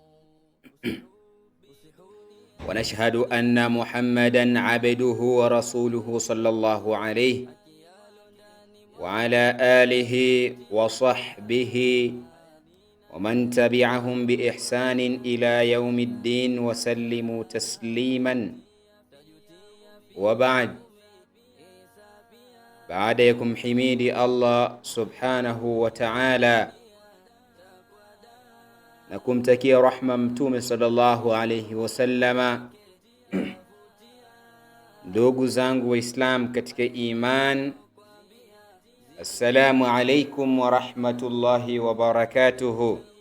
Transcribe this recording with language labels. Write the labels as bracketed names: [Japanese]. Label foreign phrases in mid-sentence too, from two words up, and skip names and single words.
[Arabic] ونشهد أن محمدًا عبده ورسوله صلى الله عليه وعلى آله وصحبه ومن تبعهم بإحسان إلى يوم الدين وسلموا تسليمًا. وبعد، [Swahili] baadayakum himidi [Arabic] الله سبحانه وتعالى [Swahili] na kumtakia rahma Mtume [Arabic] صلى الله عليه وسلم. [Swahili] Ndugu zangu Waislam katika iman, [Arabic] السلام عليكم ورحمة الله وبركاته.